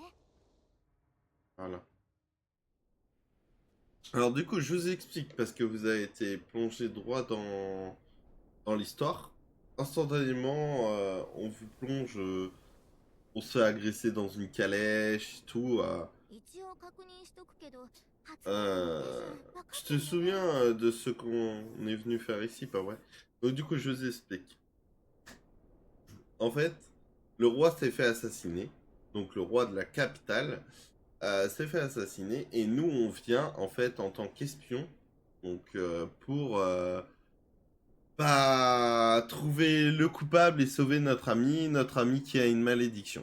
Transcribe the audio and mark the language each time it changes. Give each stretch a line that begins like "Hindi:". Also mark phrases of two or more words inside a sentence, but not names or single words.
French: Voilà. Alors du coup, je vous explique parce que vous avez été plongé droit dans l'histoire. Instantanément, on vous plonge, on se fait agresser dans une calèche, tout.
Japanese: 一応確認しとくけど初恋 Euh, 分かっ
French: je
Japanese: て
French: te
Japanese: るよね
French: souviens de ce qu'on est venu faire ici, pas vrai? Donc du coup, je vous explique. En fait, le roi s'est fait assassiner. Donc le roi de la capitale s'est fait assassiner. Et nous, on vient en fait en tant qu'espion. Donc pour bah, trouver le coupable et sauver notre ami qui a une malédiction.